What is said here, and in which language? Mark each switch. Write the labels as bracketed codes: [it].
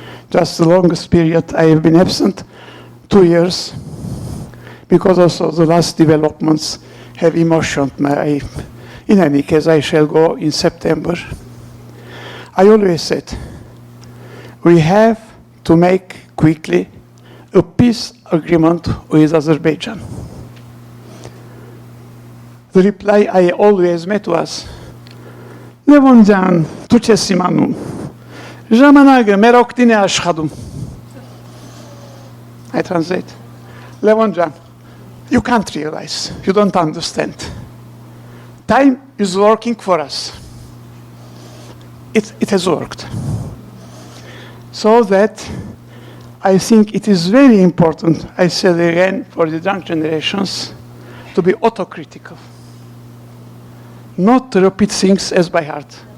[en] Just the longest period I have been absent, 2 years, because also the last developments have emotioned me. In any case, I shall go in September. I always said, we have to make quickly a peace agreement with Azerbaijan. The reply I always met was, [hy] Levon ջան, դու չես իմանում, ժամանակը մեր օգտին է աշխատում. [en] I translate. Levon ջան, you can't realize, you don't understand. Time is working for us. It has worked. So that I think it is very important, I said again, for the young generations to be autocritical, not to repeat things as by heart.